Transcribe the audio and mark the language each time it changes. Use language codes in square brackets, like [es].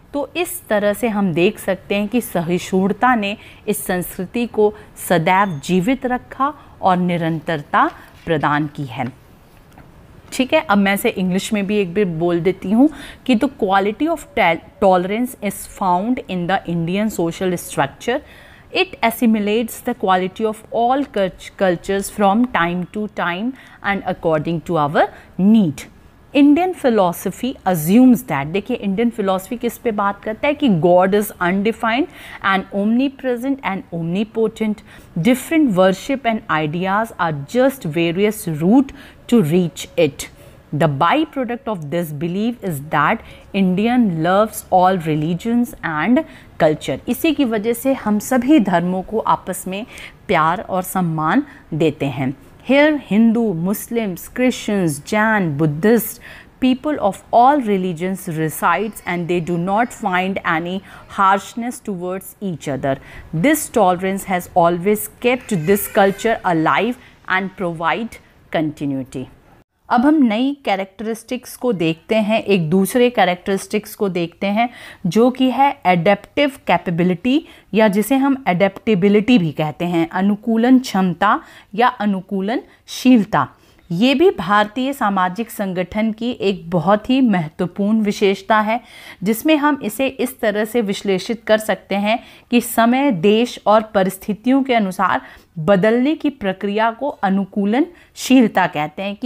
[hi] तो इस तरह से हम देख सकते हैं कि सहिष्णुता ने इस संस्कृति को सदैव जीवित रखा और निरंतरता प्रदान की है। ठीक है, अब मैं इसे इंग्लिश में भी एक बार बोल देती हूँ कि [en] The quality of tolerance is found in the Indian social structure. It assimilates the quality of all cultures from time to time and according to our need. Indian philosophy assumes that, [hi] देखिए Indian philosophy किस पे बात करता है कि [en] God is undefined and omnipresent and omnipotent, different worship and ideas are just various route to reach it. The byproduct of this belief is that Indian loves all religions and culture. [hi] इसी की वजह से हम सभी धर्मों को आपस में प्यार और सम्मान देते हैं. [en] Here Hindu, Muslims, Christians, Jain, Buddhists, people of all religions resides and they do not find any harshness towards each other. This tolerance has always kept this culture alive and provide continuity. [hi] अब हम नई characteristics को देखते हैं, एक दूसरे characteristics को देखते हैं जो कि है एडेप्टिव कैपेबिलिटी, या जिसे हम एडेप्टेबिलिटी भी कहते हैं, अनुकूलन क्षमता या अनुकूलनशीलता. ये भी भारतीय सामाजिक संगठन की एक बहुत ही महत्वपूर्ण विशेषता है, जिसमें हम इसे इस तरह से विश्लेषित कर सकते हैं कि समय, देश और परिस्थितियों के अनुसार बदलने की प्रक्रिया को अनुकूलनशीलता कहते हैं.